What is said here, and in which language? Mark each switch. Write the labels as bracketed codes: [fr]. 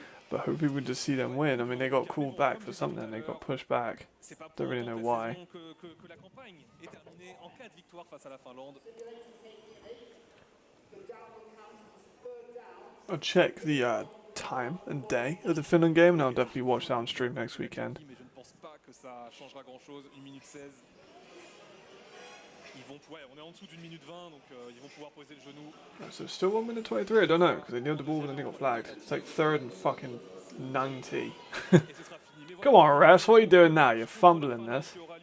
[en] But hopefully we'll just see them win. I mean, they got called back for something. They got pushed back. Don't really know why. [fr] Que la campagne est terminée en cas de victoire face à la Finlande. [en] I'll check the time and day of the Finland game, and I'll definitely watch that on stream next weekend. [fr] Mais je ne pense pas que ça changera grand-chose. 1 minute 16. Ils vont, ouais, on est en dessous d'une minute 20, donc ils vont pouvoir poser le genou. [en] So still 1 minute 23. I don't know because they nailed the ball and then they got flagged. It's like 3rd and fucking 90. Come on, refs, what are you doing now? You're fumbling this.